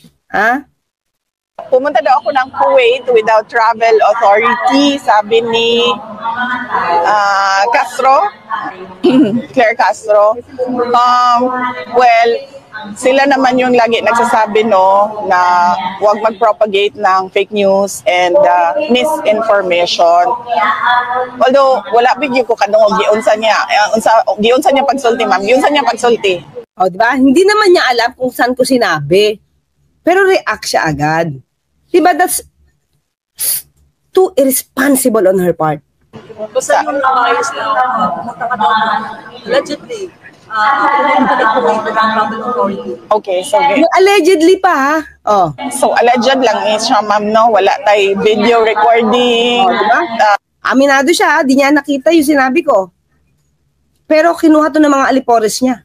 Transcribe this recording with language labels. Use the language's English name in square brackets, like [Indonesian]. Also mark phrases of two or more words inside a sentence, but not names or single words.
[Filipino] Pumunta daw ako ng Kuwait [English] without travel authority, [Filipino] sabi ni Castro, Claire Castro. Well, sila naman yung lagi nagsasabi na huwag mag-propagate ng [English] fake news and misinformation. [Cebuano] Although wala bigyo ko kadungog giunsa niya pagsulti, ma'am. Giunsa niya pagsulti. [Filipino] O, di ba? Hindi naman niya alam kung saan ko sinabi. Pero react siya agad. Diba [English] that's too irresponsible on her part. [Filipino] Basta yung ayos na allegedly, [English] okay, so [Filipino] allegedly pa [Cebuano] So alleged lang siya, ma'am, no? Wala tay [English] video recording. [Filipino] Diba? Aminado siya, di niya nakita yung sinabi ko. Pero kinuha to ng mga alipores niya.